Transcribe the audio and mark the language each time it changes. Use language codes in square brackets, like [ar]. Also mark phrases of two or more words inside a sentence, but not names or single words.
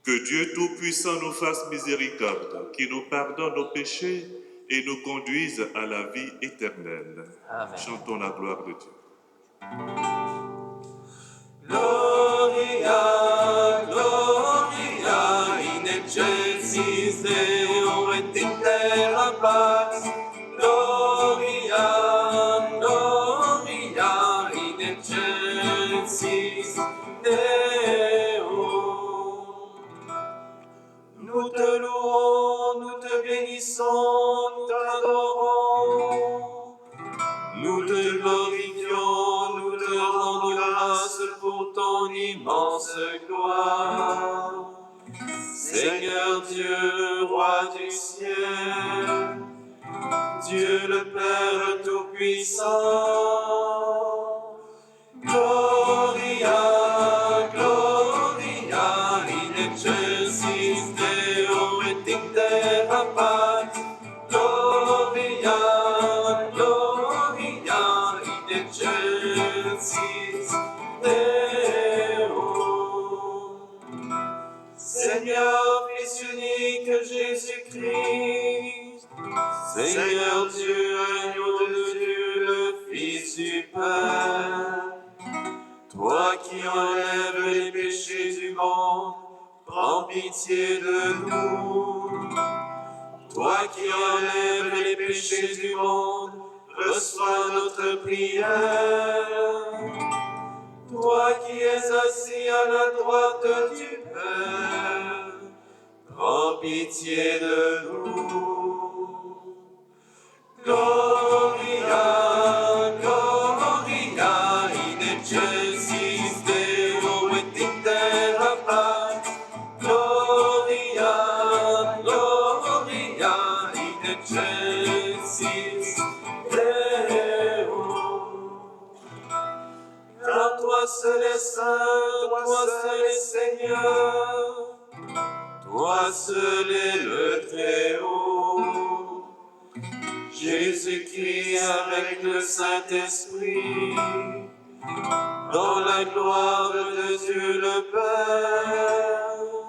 [fr] Dieu Tout-Puissant nous fasse miséricorde, qui nous pardonne nos péchés et nous conduise à la vie éternelle. Amen. Chantons la gloire de Dieu. [la] Gloria, Gloria, in excelsis Deo et in terra pax. Gloria, Gloria, in excelsis Deo. [fr] Nous te louons, nous te bénissons, nous t'adorons. Nous te glorifions, nous te rendons grâce pour ton immense gloire. Seigneur Dieu, roi du ciel, Dieu le Père Tout-Puissant. [la] Gloria, Gloria, in excelsis Deo et in terra pax. Gloria, Gloria, in excelsis Deo. [fr] Seigneur, Fils unique Jésus-Christ, Seigneur Dieu, agneau de Dieu, le Fils du Père, toi qui enlèves les péchés du monde, prends pitié de nous. Toi qui enlèves les péchés du monde, reçois notre prière. Toi qui es assis à la droite du Père, prends pitié de nous. [la] Gloria, Gloria, in excelsis Deo et in terra pax. Gloria, Gloria, in excelsis Deo. [fr] Car toi seul est saint, toi seul est Seigneur, toi seul est le Très-Haut. Jésus-Christ avec le Saint-Esprit, dans la gloire de Dieu le Père.